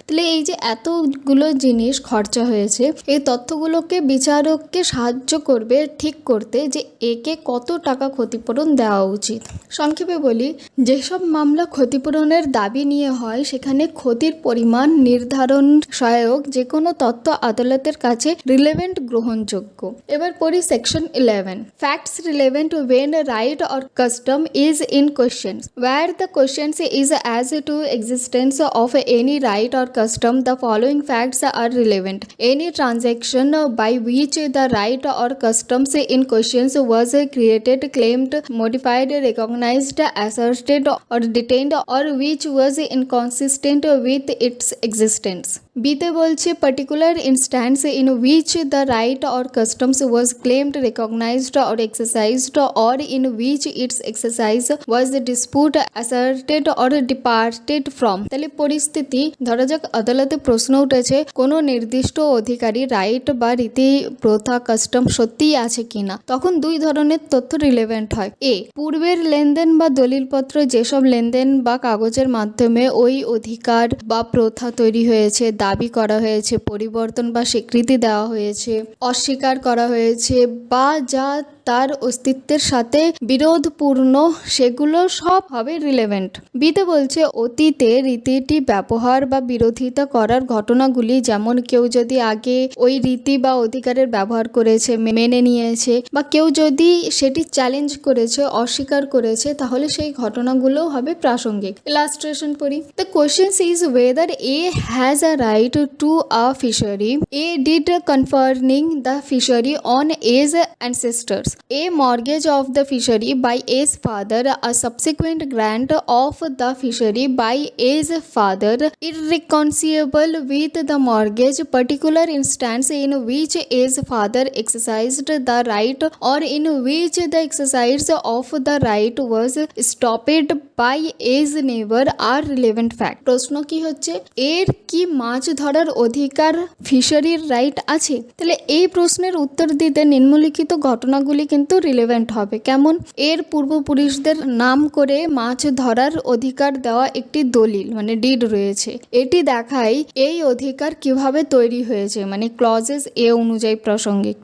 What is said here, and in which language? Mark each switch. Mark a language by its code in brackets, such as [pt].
[bn] তাহলে এই যে এতগুলো জিনিস খরচা হয়েছে, এই তথ্যগুলোকে বিচারককে সাহায্য করবে ঠিক করতে যে একে কত টাকা ক্ষতিপূরণ দেওয়া উচিত। সংক্ষেপে বলি, যেসব মামলা ক্ষতিপূরণের দাবি নিয়ে হয় সেখানে ক্ষতির পরিমাণ নির্ধারণ সহায়ক যে কোনো তথ্য আদালতের কাছে রিলেভেন্ট গ্রহণযোগ্য। এবার পড়ি [en] Section 11, facts relevant when right or custom is in question. Where the question is as to existence of any right or custom, the following facts are relevant. Any transaction by which the right or customs in question was created, claimed, modified, recognized, asserted or detained or which was inconsistent with its existence. [bn] বিতে বলছে [en] particular instance in which the right or customs was claimed, recognized or exercised or in which its exercise was disputed, asserted or departed from. [bn] তাহলে পরিস্থিতি, ধরা যাক আদালতে প্রশ্ন উঠেছে কোনো নির্দিষ্ট অধিকারী রাইট বা রীতি প্রথা কাস্টম সত্যিই আছে কিনা, তখন দুই ধরনের তথ্য রিলেভেন্ট হয়। এ, পূর্বের লেনদেন বা দলিলপত্র, যেসব লেনদেন বা কাগজের মাধ্যমে ওই অধিকার বা প্রথা তৈরি হয়েছে, দাবি করা হয়েছে, পরিবর্তন বা স্বীকৃতি দেওয়া হয়েছে, অস্বীকার করা হয়েছে বা যা তার অস্তিত্বের সাথে বিরোধপূর্ণ, সেগুলো সব হবে রিলেভেন্ট। বিতে বলছে অতীতে রীতিটি ব্যবহার বা বিরোধিতা করার ঘটনাগুলি, যেমন কেউ যদি আগে ওই রীতি বা অধিকারের ব্যবহার করেছে, মেনে নিয়েছে, বা কেউ যদি সেটি চ্যালেঞ্জ করেছে, অস্বীকার করেছে, তাহলে সেই ঘটনাগুলো হবে প্রাসঙ্গিক। ইলাস্ট্রেশন পড়ি। [en] The question is whether A has a right to a fishery, A deed conferring the fishery on A's ancestors, a mortgage of the fishery by A's father, a subsequent grant of the fishery by A's father irreconcilable with the mortgage, particular instance in which A's father exercised the right or in which the exercise of the right was stopped by his neighbor are relevant fact. [bn] প্রশ্ন কি হচ্ছে, এর কি মাছ ধরার অধিকার ফিশারির right আছে? তাহলে এই প্রশ্নের উত্তর দিতে নিম্নলিখিত ঘটনাগুলি কিন্তু রিলেভেন্ট হবে। কেমন? এর পূর্বপুরুষদের নাম করে মাছ ধরার অধিকার দেওয়া একটি দলিল মানে ডিড রয়েছে, এটি দেখায় এই অধিকার কিভাবে তৈরি হয়েছে মানে ক্লজেস এ অনুযায়ী প্রাসঙ্গিক।